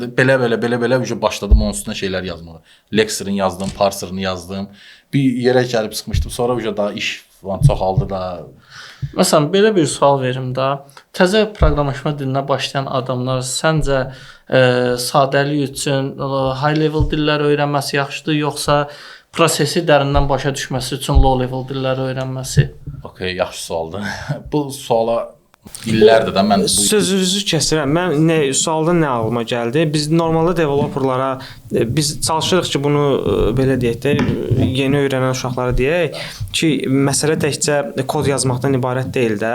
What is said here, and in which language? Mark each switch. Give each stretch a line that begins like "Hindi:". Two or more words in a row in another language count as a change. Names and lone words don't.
Azerbaijani: Belə başladım onun üstünə şeylər yazmağa. Lexer'ın yazdım, parser'ını yazdım. Bir yerə gəlib çıxmışdım. Sonra daha iş falan çoxaldı da. Məsələn, belə bir sual verim də. Təzə proqramlaşma dilinə başlayan adamlar səncə sadəlik üçün
English: high level
Azerbaijani: dillər öyrənməsi yaxşıdır, yoxsa prosesi dərindən başa düşməsi üçün
English: low level
Azerbaijani: dillər öyrənməsi? Okay, yaxşı sualdır. Bu suala illərdir də mən sözünüzü kəsirəm. Mən sualdan nə ağlıma gəldi? Biz normalda developerlara biz çalışırıq ki, bunu belə deyək də yeni öyrənən uşaqlara deyək ki, məsələ təkcə kod yazmaqdan ibarət deyil də.